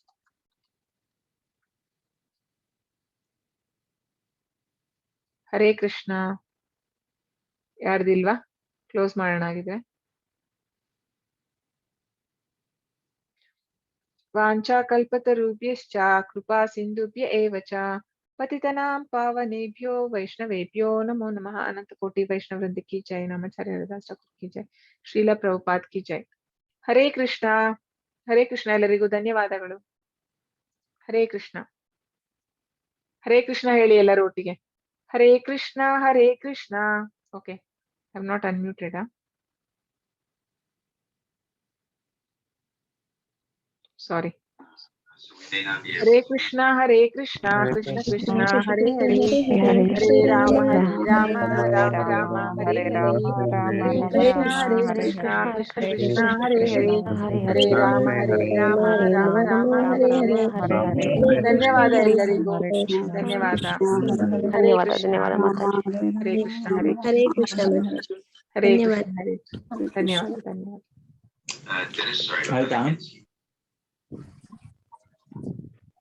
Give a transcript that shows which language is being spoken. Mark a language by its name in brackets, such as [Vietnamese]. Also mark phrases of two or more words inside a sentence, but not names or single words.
[Kannada] ಹರೇ ಕೃಷ್ಣ. ಯಾರ್ದಿಲ್ವಾ? ಕ್ಲೋಸ್ ಮಾಡೋಣ ಆಗಿದೆ. [Sanskrit] ವಾಂಛಾ ಕಲ್ಪತರುಭ್ಯಶ್ಚ ಕೃಪಾ ಸಿಂಧುಭ್ಯ ಏವ ಚ ಪತಿತನಾಂ ಪಾವನೇಭ್ಯೋ ವೈಷ್ಣವೇಭ್ಯೋ ನಮೋ ನಮಃ. [Hindi] अनंत कोटि वैष्णव वृंद की जय। नामाचार्य हरिदास ठाकुर की जय. श्रील प्रभुपाद की जय। हरे कृष्ण। हरे कृष्ण. [Kannada] ಎಲ್ಲರಿಗೂ ಧನ್ಯವಾದಗಳು. ಹರೇ ಕೃಷ್ಣ. ಹರೇ ಕೃಷ್ಣ ಹೇಳಿ ಎಲ್ಲರೂ ಒಟ್ಟಿಗೆ. [Sanskrit] ಹರೇ ಕೃಷ್ಣ ಹರೇ ಕೃಷ್ಣ. [English] Okay, I am not unmuted. [Kannada] ಸಾರಿ. [Sanskrit] ಹರೇ ಕೃಷ್ಣ ಕೃಷ್ಣ ಕೃಷ್ಣ ಹರೇ ಹರೇ, ಹರೇ ರಾಮ ರಾಮ ರಾಮ ಹರೇ ಹರೇ, ಹರೇ ಕೃಷ್ಣ ಕೃಷ್ಣ ಹರೇ ಹರೇ, ಹರೇ ರಾಮ ರಾಮ ರಾಮ ಹರೇ ಹರೇ. [Kannada] ಧನ್ಯವಾದ ಎಲ್ಲರಿಗೂ, ಧನ್ಯವಾದ. ಹರೇ ಕೃಷ್ಣ. ಹರೇ ಕೃಷ್ಣ. ಹರೇ ಕೃಷ್ಣ. ಹರೇ ಧನ್ಯವಾದ. ಕೃಷ್ಣ ಹರೇ ಕೃಷ್ಣ. ಧನ್ಯವಾದ ಧನ್ಯವಾದ. ಆಯ್ತಾ?